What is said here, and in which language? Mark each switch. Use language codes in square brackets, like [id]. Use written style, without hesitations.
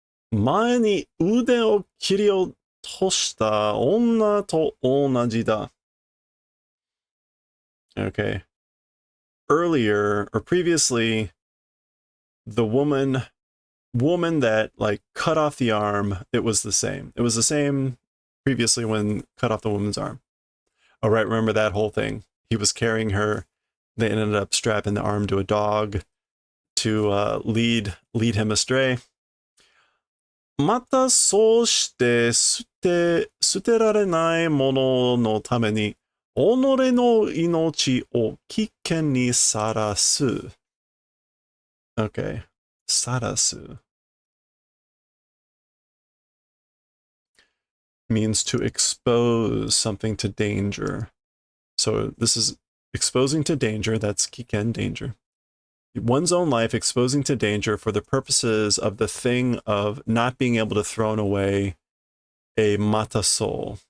[ja] 前に腕を切り落とした女と同じだ. [en] Okay. Earlier, or previously, the woman that, like, cut off the arm, it was the same. It was the same previously when cut off the woman's arm. Oh, right, remember that whole thing. He was carrying her. They ended up strapping the arm to a dog to lead him astray. [ja] またそうして捨てられないもののために己の命を危険にさらす. [en] Okay. さらす means to expose something to danger. So this is exposing to danger. That's 危険 danger. One's own life exposing to danger for the purposes of the thing of not being able to throw away a mata soul.